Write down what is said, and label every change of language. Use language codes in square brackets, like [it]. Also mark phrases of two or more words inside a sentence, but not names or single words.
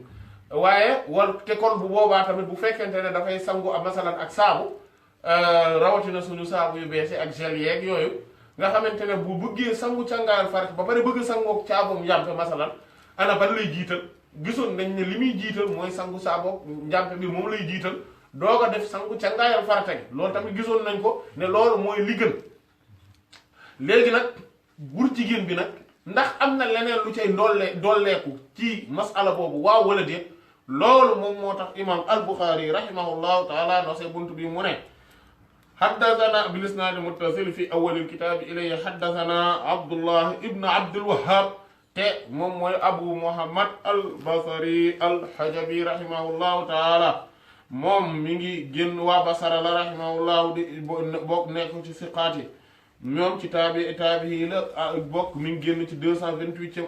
[wo] waaye te kon bu boobaa tamit bu fekkente ne dafay sangu a masalan ak saabu rawatina suñu saabu yu bees ak gel yeeg yooyu nga xamante ne bu bëggee sangu cangaayal farata ba pare bëgg sangoog caabum njàmpe masalan ana ban lay jiital gisoon nañ ne li muy jiital mooy sangu saaboog njàmpe bi moom lay jiital doog a def sangu cangaayal farata gi loolu tamit gisoon nañ ko ne loolu mooy li gën léegi nag bur jigéen bi nag ndax am na leneen lu cay dolleeku ci masala boobu waaw wala déet loolu moom moo tax imam al-Bukhari [ar] رحمه الله تعالى [wo] no see buntu bi mu ne [ar] حدثنا بالإسناد المتصل في أول الكتاب إليه حدثنا عبد الله بن عبد الوهاب [wo] te moom mooy Abu Muhammad al-Basri al-Hajabi [ar] رحمه الله تعالى [wo] moom mi ngi génn waa Basara la rahimahullahu di bokk nekk ci siqaat yi ñoom ci taabi yi la bokk mi ngi génn ci 228e